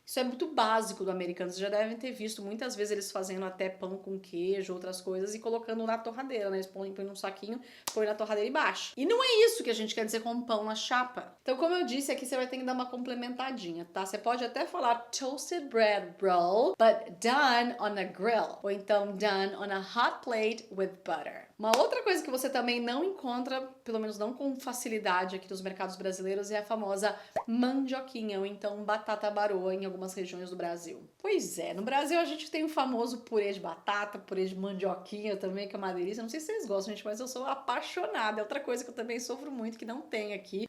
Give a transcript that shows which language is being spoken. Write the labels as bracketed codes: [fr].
[pt] Isso é muito básico do americano, vocês já devem ter visto muitas vezes eles fazendo até pão com queijo, outras coisas, e colocando na torradeira, né? Eles põem num saquinho, põe na torradeira e baixa. E não é isso que a gente quer dizer com pão na chapa. Então, como eu disse, aqui você vai ter que dar uma complementadinha, tá? Você pode até falar [en] toasted bread roll, but done on a grill grill. [pt] Ou então [en] done on a hot plate with butter. [pt] Uma outra coisa que você também não encontra, pelo menos não com facilidade aqui nos mercados brasileiros, é a famosa mandioquinha, ou então batata baroa em algumas regiões do Brasil. Pois é, no Brasil a gente tem o famoso purê de batata, purê de mandioquinha também, que é uma delícia. Não sei se vocês gostam, gente, mas eu sou apaixonada. É outra coisa que eu também sofro muito, que não tem aqui.